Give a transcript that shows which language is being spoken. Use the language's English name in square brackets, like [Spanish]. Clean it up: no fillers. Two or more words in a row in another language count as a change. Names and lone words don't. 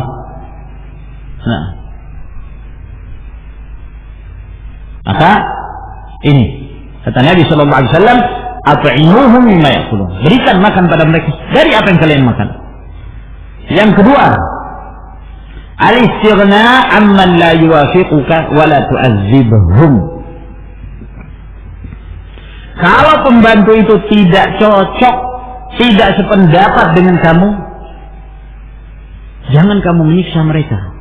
[Indonesian] Nah, maka ini kata Nabi [Arabic] صلى الله عليه وسلم, أطعموهم مما يأكلون. [Indonesian] Berikan makan pada mereka dari apa yang kalian makan. Yang kedua, [Arabic] الاستغناء عمن لا يوافقك ولا تعذبهم. [Indonesian] Kalau pembantu itu tidak cocok, tidak sependapat dengan kamu, jangan kamu menyiksa mereka.